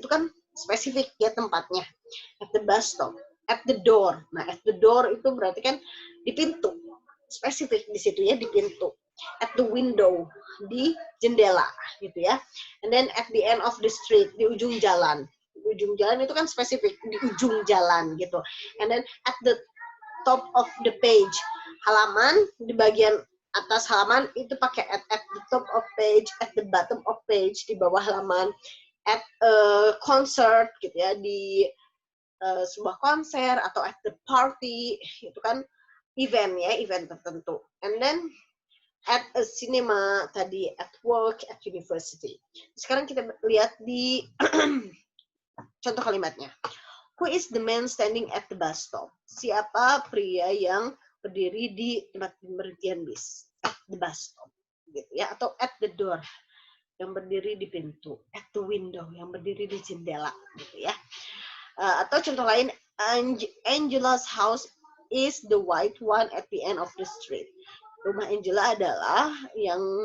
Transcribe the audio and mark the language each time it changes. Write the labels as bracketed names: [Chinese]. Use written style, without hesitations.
[Indonesian] Itu kan spesifik ya tempatnya. [English] At the bus stop, at the door. [Indonesian] Nah, [English] at the door [Indonesian] itu berarti kan di pintu. Spesifik di situ ya, di pintu. [English] At the window, [Indonesian] di jendela gitu ya. [English] And then at the end of the street, [Indonesian] di ujung jalan. Di ujung jalan itu kan spesifik, di ujung jalan gitu. [English] And then at the top of the page, [Indonesian] halaman di bagian atas halaman itu pakai [English] at the top of page, [Indonesian] at the bottom of page, di bawah halaman, [English] at a concert [Indonesian] gitu ya, di sebuah konser, atau [English] at the party, [Indonesian] itu kan event ya, event tertentu. [English] And then at a cinema tadi, at work, at university. [Indonesian] Sekarang kita lihat di contoh kalimatnya. [English] Who is the man standing at the bus stop? [Indonesian] Siapa pria yang berdiri di tempat pemberhentian bis? [English] At the bus stop, [Indonesian] gitu ya. Atau [English] at the door, [Indonesian] yang berdiri di pintu. [English] At the window, [Indonesian] yang berdiri di jendela, gitu ya. Atau contoh lain, [English] Angela's house is the white one at the end of the street. [Indonesian] Rumah Angela adalah yang